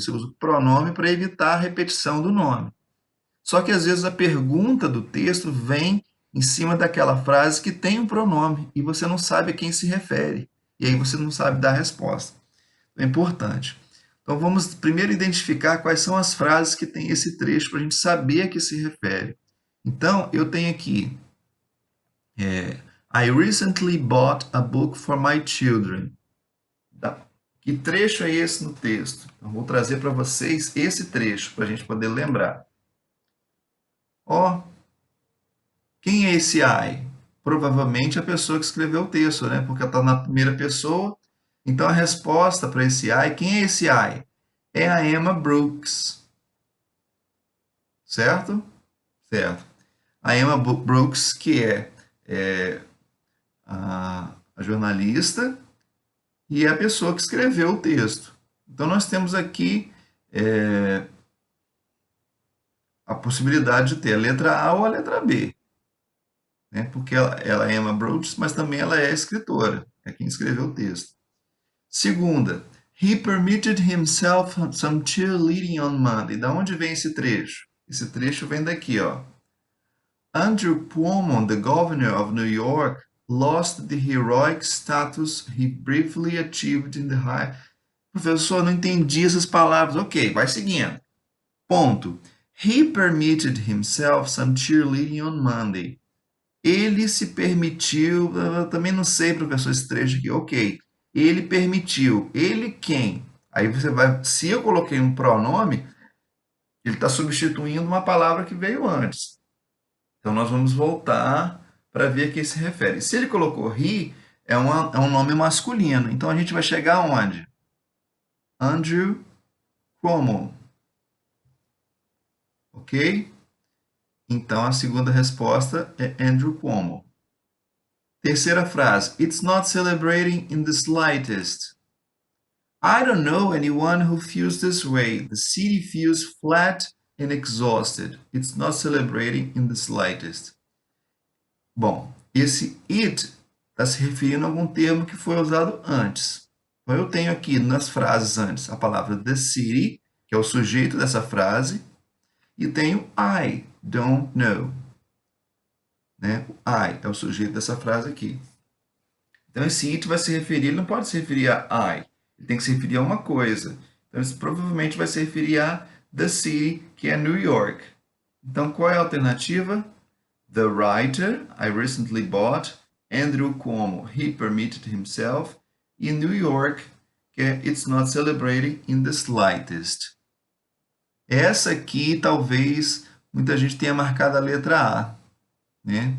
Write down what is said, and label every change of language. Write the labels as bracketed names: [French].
[Portuguese] Você usa o pronome para evitar a repetição do nome. Só que às vezes a pergunta do texto vem em cima daquela frase que tem um pronome e você não sabe a quem se refere. E aí você não sabe dar a resposta. É importante. Então vamos primeiro identificar quais são as frases que tem esse trecho para a gente saber a que se refere. Então eu tenho aqui [English] I recently bought a book for my children. [Portuguese] Que trecho é esse no texto? Eu vou trazer para vocês esse trecho para a gente poder lembrar. Ó, quem é esse I? Provavelmente a pessoa que escreveu o texto, né? Porque está na primeira pessoa. Então a resposta para esse I, quem é esse I? É a Emma Brooks. Certo? Certo. A Emma Brooks, que é a jornalista e é a pessoa que escreveu o texto. Então nós temos aqui a possibilidade de ter a letra A ou a letra B, né? Porque ela é Emma Brooks, mas também ela é escritora, é quem escreveu o texto. [English] Segunda, he permitted himself some cheerleading on Monday. [Portuguese] Da onde vem esse trecho? Esse trecho vem daqui, ó. [English] Andrew Cuomo, the governor of New York, lost the heroic status he briefly achieved in the high. [Portuguese] Professor, não entendi essas palavras. Ok, vai seguindo. Ponto. [English] He permitted himself some cheerleading on Monday. [Portuguese] Ele se permitiu, eu também não sei, professor, esse trecho aqui. Ok. Ele permitiu. Ele quem? Aí você vai, se eu coloquei um pronome, ele está substituindo uma palavra que veio antes. Então nós vamos voltar para ver a que se refere. Se ele colocou he, é um nome masculino. Então a gente vai chegar aonde? Andrew Cuomo. Ok? Então a segunda resposta é Andrew Cuomo. Terceira frase. [English] It's not celebrating in the slightest. I don't know anyone who feels this way. The city feels flat and exhausted. It's not celebrating in the slightest. [Portuguese] Bom, esse it está se referindo a algum termo que foi usado antes. Então eu tenho aqui nas frases antes a palavra the city, que é o sujeito dessa frase, e tenho [English] I don't know. [Portuguese] Né? O I é o sujeito dessa frase aqui. Então, esse it vai se referir, ele não pode se referir a I, ele tem que se referir a uma coisa. Então, isso provavelmente vai se referir a the city, que é New York. Então, qual é a alternativa? [English] The writer, I recently bought, Andrew Cuomo, he permitted himself, e New York, [Portuguese] que é [English] It's not celebrating in the slightest. [Portuguese] Essa aqui, talvez, muita gente tenha marcado a letra A, né?